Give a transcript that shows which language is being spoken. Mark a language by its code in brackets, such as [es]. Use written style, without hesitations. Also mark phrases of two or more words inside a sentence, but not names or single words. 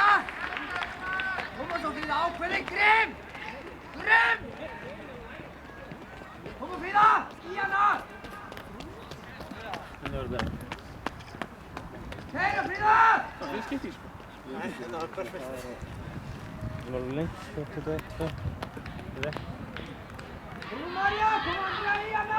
[is] Koma svo Fríða, ákveðin, grimm! Koma Fríða, í hana! Kæra Fríða! Það er skipting sko. [sv] Nej, det var perfekt. Det var länge till det. [is] Koma Marja, koma Andrea í hana!